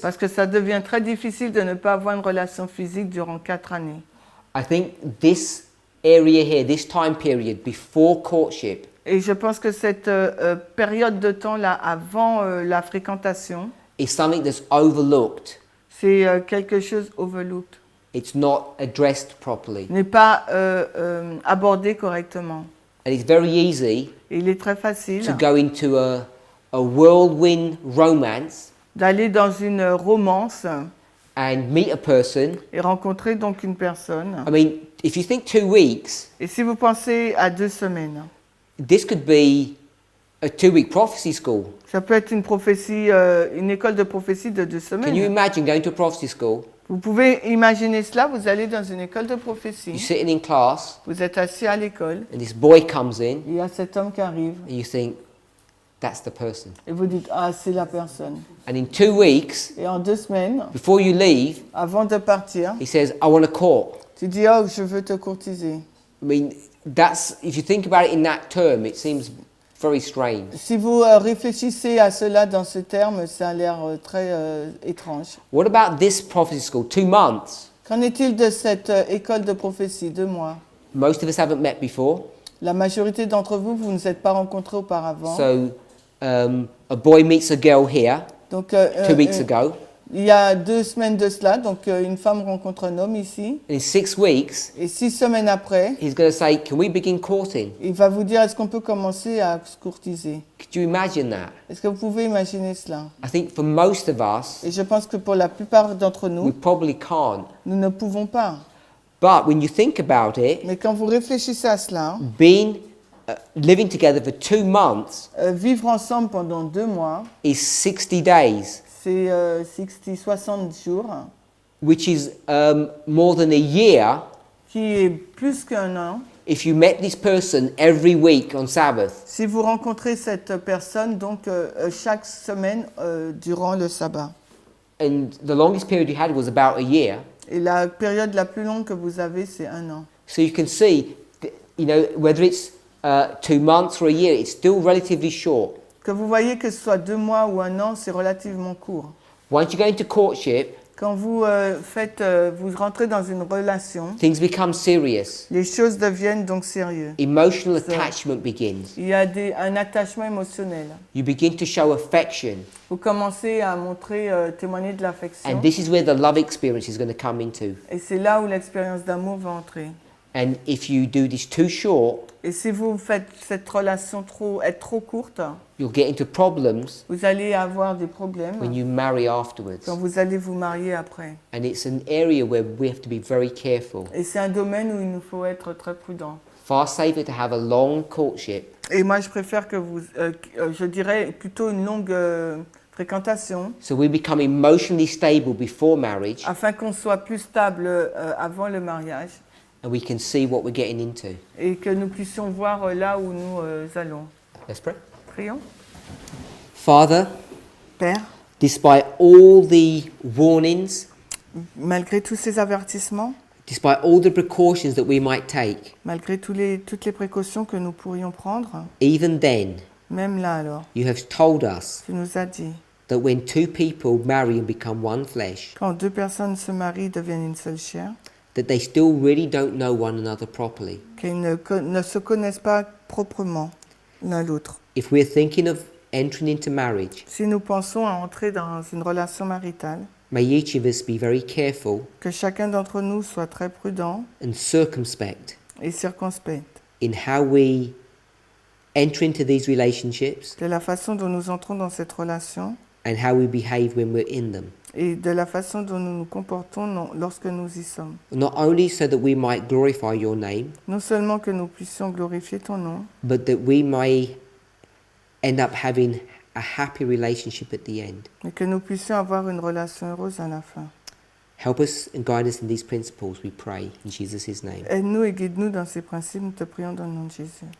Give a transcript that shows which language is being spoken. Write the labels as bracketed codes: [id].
[fr] Parce que ça devient très difficile de ne pas avoir une relation physique durant 4 années. [en] I think this area here, this time period before courtship, [fr] Et je pense que cette période de temps-là, avant la fréquentation, [en] is something that's overlooked. [fr] c'est quelque chose overlooked, [en] It's not addressed properly. [fr] n'est pas abordé correctement. [en] And it's very easy [fr] Et il est très facile [en] to go into a whirlwind romance [fr] d'aller dans une romance [en] and meet a person. [fr] et rencontrer donc une personne. [en] I mean, if you think 2 weeks, [fr] Et si vous pensez à 2 semaines, [en] this could be a 2-week prophecy school. [fr] ça peut être une prophétie, une école de prophétie de 2 [en] Can you [fr] semaines. [en] imagine going to a prophecy school? [fr] Vous pouvez imaginer cela, vous allez dans une école de [en] You're [fr] prophétie, [en] sitting in class, [fr] vous êtes assis à l'école, [en] and this boy comes in, [fr] il y a cet homme qui arrive, [en] and you think, that's the person. [fr] et vous dites, ah, c'est la personne. [en] And in 2 weeks, [fr] Et en 2 semaines, [en] before you leave, [fr] avant de partir, [en] he says, I want to court. [fr] tu dis, oh, je veux te courtiser. [en] I mean, that's, if you think about it in that term, it seems very strange. [fr] Si vous réfléchissez à cela dans ce terme, ça a l'air très étrange. [en] What about this prophecy school? 2 months. [fr] Qu'en est-il de cette école de prophétie, 2 mois? [en] Most of us haven't met before. [fr] La majorité d'entre vous, vous ne vous êtes pas rencontrés auparavant. [en] So a boy meets a girl here [fr] Donc, [en] 2 weeks ago. [fr] il y a 2 semaines de cela, donc une femme rencontre un homme ici. [en] In 6 weeks, [fr] Et 6 semaines après, [en] he's going to say, can we begin courting? [fr] il va vous dire, est-ce qu'on peut commencer à se courtiser? [en] Could you imagine that? [fr] Est-ce que vous pouvez imaginer cela? [en] I think for most of us, [fr] Et je pense que pour la plupart d'entre [en] we [fr] nous, [en] probably can't. [fr] nous ne pouvons pas. [en] But when you think about it, [fr] Mais quand vous réfléchissez à cela, [en] being living together for 2 months [fr] vivre ensemble pendant 2 mois, [en] is 60 days, [fr] c'est 60 jours, [en] which is more than a year [fr] qui est plus qu'un an. [en] if you met this person every week on Sabbath. [fr] Si vous rencontrez cette personne, donc chaque semaine durant le sabbat. [en] And the longest period you had was about a year. [fr] Et la période la plus longue que vous avez, c'est 1 an. [en] So you can see, you know, whether it's 2 months or a year, it's still relatively short. [fr] Que vous voyez que ce soit 2 mois ou 1 an, c'est relativement court. [en] Once you go into courtship, [fr] Quand vous vous rentrez dans une relation, [en] things become serious. [fr] les choses deviennent donc sérieuses. [en] Emotional So- attachment begins. [fr] Il y a un attachement émotionnel. [en] You begin to show affection. [fr] Vous commencez à montrer, témoigner de l'affection. [en] And this is where the love experience is going to come into. [fr] Et c'est là où l'expérience d'amour va entrer. [en] And if you do this too short, [fr] Et si vous faites cette relation être trop courte, [en] you'll get into problems [fr] vous allez avoir des problèmes [en] when you marry afterwards. [fr] quand vous allez vous marier après. [en] And it's an area where we have to be very careful. [fr] Et c'est un domaine où il nous faut être très prudent. [en] Far safer to have a long courtship [fr] Et moi, je préfère que je dirais plutôt une longue fréquentation, [en] so we become emotionally stable before marriage [fr] afin qu'on soit plus stable avant le mariage [en] and we can see what we're getting into. [fr] et que nous puissions voir là où nous allons. [en] Let's pray. [fr] Prions. [en] Father, [fr] Père, [en] despite all the warnings, [fr] malgré tous ces avertissements, [en] despite all the precautions that we might take, [fr] malgré toutes les précautions que nous pourrions prendre, [en] even then, [fr] même là alors, [en] you have told us [fr] tu nous as dit, [en] that when 2 people marry and become one flesh, [fr] quand 2 personnes se marient et deviennent une seule chair, [en] that they still really don't know one another properly. [fr] qu'ils ne se connaissent pas proprement l'un l'autre. [en] If we're thinking of entering into marriage, [fr] Si nous pensons à entrer dans une relation maritale, [en] may each of us be very careful [fr] que chacun d'entre nous soit très prudent [en] and circumspect [fr] et circonspect [en] in how we enter into these relationships [fr] de la façon dont nous entrons dans cette relation [en] and how we behave when we're in them. [fr] et de la façon dont nous nous comportons lorsque nous y sommes. [en] Not only so that we might glorify your name, [fr] Non seulement que nous puissions glorifier ton nom, [en] but that we may end up having a happy relationship at the end. [fr] mais que nous puissions avoir une relation heureuse à la fin. [en] Help us and guide us in these principles, we pray, in Jesus' name. [fr] Aide-nous et guide-nous dans ces principes, nous te prions dans le nom de Jésus.